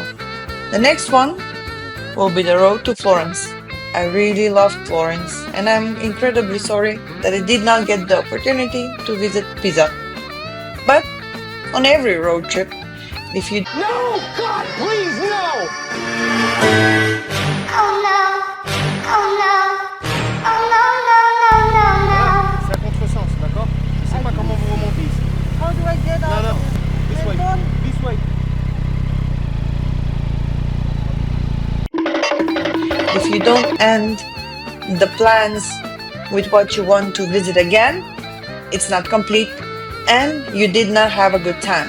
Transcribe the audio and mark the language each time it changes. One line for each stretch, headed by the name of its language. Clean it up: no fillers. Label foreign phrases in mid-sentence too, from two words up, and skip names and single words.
English: The next one will be the road to Florence. I really love Florence and I'm incredibly sorry that I did not get the opportunity to visit Pisa. But on every road trip, if you... No! God, please, no! Oh no! Oh no! Oh no, no.
French: C'est à contresens, d'accord? Je sais pas comment vous remontez ici.
English: How do I get out? No. This way. This way. If you don't end the plans with what you want to visit again, it's not complete and you did not have a good time.